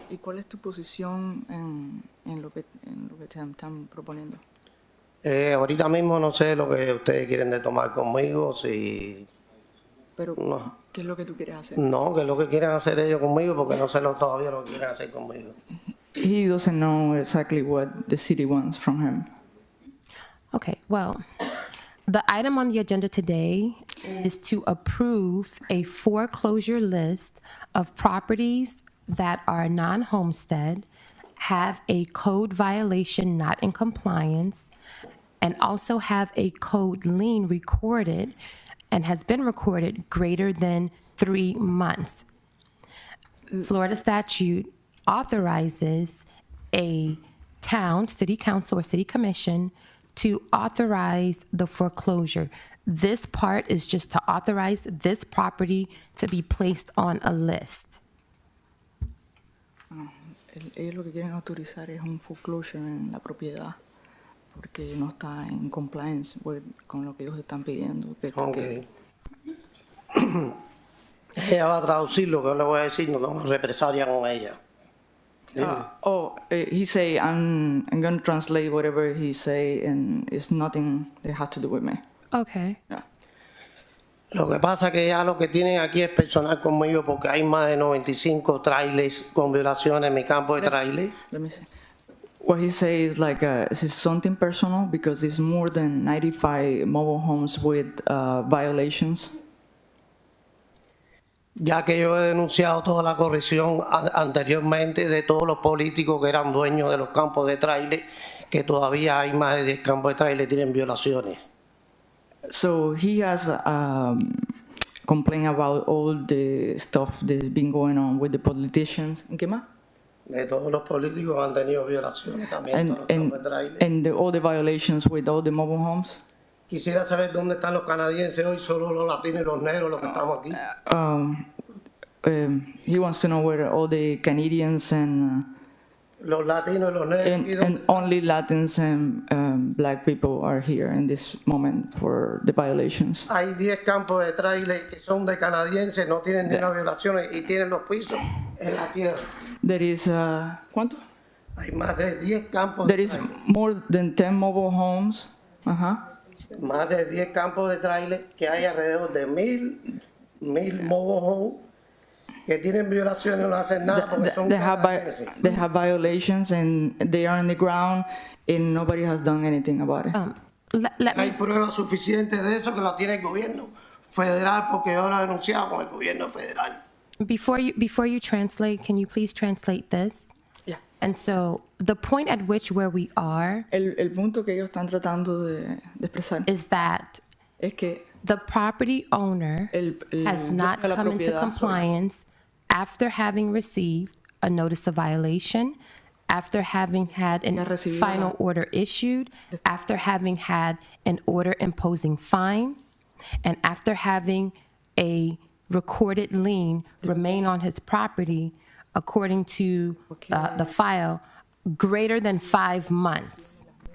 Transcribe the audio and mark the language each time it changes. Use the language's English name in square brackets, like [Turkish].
[Spanish] ¿Y cuál es tu posición en lo que te están proponiendo? Ahorita mismo no sé lo que ustedes quieren de tomar conmigo, si... Pero, No. ¿qué es lo que tú quieres hacer? No, que es lo que quieren hacer ellos conmigo, porque no sé todavía lo que quieren hacer conmigo. [English] He doesn't know exactly what the city wants from him. Okay, well, the item on the agenda today is to approve a foreclosure list of properties that are non-homestead, have a code violation not in compliance, and also have a code lien recorded and has been recorded greater than 3 months. Florida statute authorizes a town, city council, or city commission to authorize the foreclosure. This part is just to authorize this property to be placed on a list. [Spanish] Ellos lo que quieren autorizar es un foreclosure en la propiedad porque no está en compliance con lo que ellos están pidiendo. Ok. Ella va a traducir lo que yo le voy a decir, no tengo represalia con ella. [English] He say I'm going to translate whatever he say and it's nothing that has to do with me. Okay. Yeah. [Spanish] Lo que pasa es que ya lo que tienen aquí es personal conmigo porque hay más de 95 trailers con violaciones en mi campo de trailer. [English] Let me see. what he says like this is something personal because it's more than 95 mobile homes with violations. [Spanish] Ya que yo he denunciado toda la corrupción anteriormente de todos los políticos que eran dueños de los campos de tráiler, que todavía hay más de 10 campos de tráiler que tienen violaciones. [English] So he has complained about all the stuff that's been going on with the politicians. [Spanish] ¿En qué más? De todos los políticos han tenido violaciones también de los campos de tráiler. [English] And all the violations with all the mobile homes. [Spanish] Quisiera saber dónde están los canadienses hoy, solo los latinos y los negros los que estamos aquí. [English] He wants to know where all the Canadians and [Spanish] Los latinos y los negros. [English] and only Latins and black people are here in this moment for the violations. [Spanish] Hay 10 campos de tráiler que son de canadienses, no tienen ni una violación y tienen los pisos en la tierra. [English] There is [Spanish] ¿cuánto? Hay más de 10 campos [English] There [Spanish] de [English] is [Spanish] tráiler. [English] more than 10 mobile homes. [Spanish] Más de 10 campos de tráiler que hay alrededor de 1,000 [English] mobile homes [Spanish] que tienen violaciones y no hacen nada porque son canadienses. [English] They have violations and they are on the ground and nobody has done anything about it. [Spanish] Hay pruebas suficientes de eso que lo tiene el gobierno federal porque yo lo he denunciado con el gobierno federal. [English] Before you translate, can you please translate this? Yeah. And so the point at which where we are [Spanish] El punto que ellos están tratando de expresar [English] is that [Spanish] es que [English] the property owner has not [Spanish] dueño de la [English] come into [Spanish] propiedad, [English] compliance after having received a notice of violation, after having had an final order issued, after having had an order imposing fine, and after having a recorded lien remain on his property, according to the file, greater than 5 months.